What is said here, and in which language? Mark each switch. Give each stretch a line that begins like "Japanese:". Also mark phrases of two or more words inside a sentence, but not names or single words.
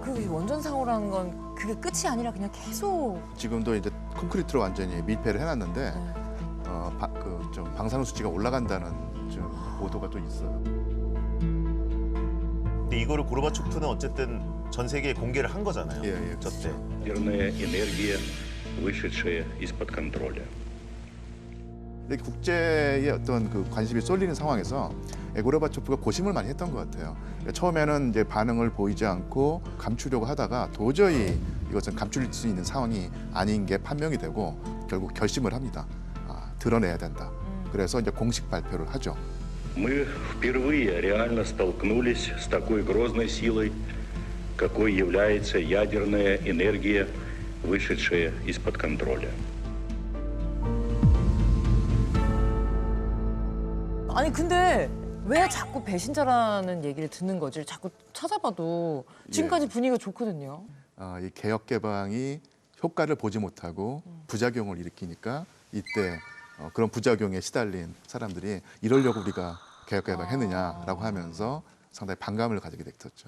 Korean: 그 원전 사고라는 건 그게 끝이 아니라 그냥 계속 지금도 이제 콘크리트로 완전히 밀폐를 해놨는데 좀 방사능 수치가 올라간다는 좀 보도가 또 있어요. 근데 이거를 고르바초프는 어쨌든 전 세계에 공개를 한 거잖아요. 예, 저 때.
Russian: ядерная энергия, вышедшая из-под контроля.
Korean: 근데 국제의 어떤 그 관심이 쏠리는 상황에서 고르바초프가 고심을 많이 했던 것 같아요. 그러니까 처음에는 이제 반응을 보이지 않고 감추려고 하다가 도저히 이것은 감출 수 있는 상황이 아닌 게 판명이 되고 결국 결심을 합니다. 드러내야 된다. 그래서 이제 공식 발표를 하죠.
Russian: Мы впервые реально столкнулись с такой грозной силой, какой является ядерная энергия, вышедшая из-под контроля.
Korean: 아니 근데 왜 자꾸 배신자라는 얘기를 듣는 거지? 자꾸 찾아봐도 지금까지 분위기가 좋거든요. 이 개혁 개방이 효과를 보지 못하고 부작용을 일으키니까 이때 그런 부작용에 시달린 사람들이 이러려고 우리가 개혁 개방했느냐라고 하면서 상당히 반감을 가지게 됐었죠.